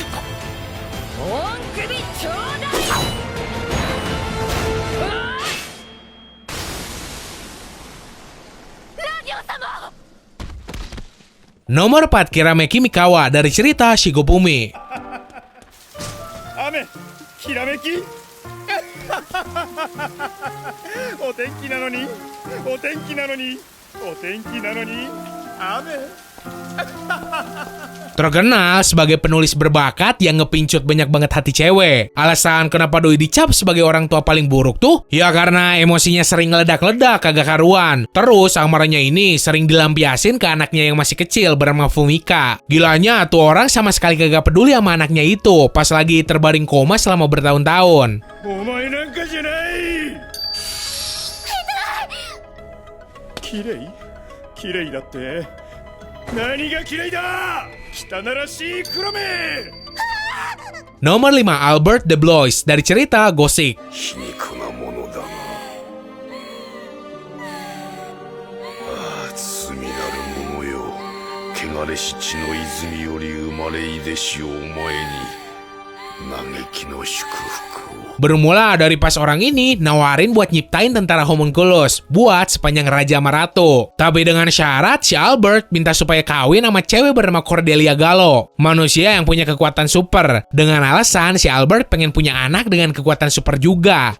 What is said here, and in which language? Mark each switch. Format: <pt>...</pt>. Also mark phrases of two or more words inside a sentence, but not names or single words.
<id>Nomor 4, Kirameki Mikawa dari cerita Shigofumi.</id> <ja>雨、きらめきお天気なのに、お天気なのに、お天気なのに、雨。</ja> <id>Terkenal sebagai penulis berbakat yang ngepincut banyak banget hati cewek. Alasan kenapa doi dicap sebagai orang tua paling buruk tuh, ya karena emosinya sering ngeledak-ledak kagak karuan. Terus amarahnya ini sering dilampiasin ke anaknya yang masih kecil bernama Fumika. Gilanya tuh orang sama sekali kagak peduli sama anaknya itu pas lagi terbaring koma selama bertahun-tahun.</id> <ja>お前なんかじゃない。きれい、きれいだって。何がきれいだ。汚らしい黒目。</ja> <id>Nomor 5, Albert the Blois dari cerita Gothic.</id> <ja>皮肉なものだな。ああ、罪なる者よ。汚れし血の泉より生まれいでしお前に嘆きの祝福を。</ja> <id>Bermula dari pas orang ini nawarin buat nyiptain tentara homunculus buat sepanjang Raja Marato. Tapi dengan syarat si Albert minta supaya kawin sama cewek bernama Cordelia Gallo, manusia yang punya kekuatan super. Dengan alasan si Albert pengen punya anak dengan kekuatan super juga.</id>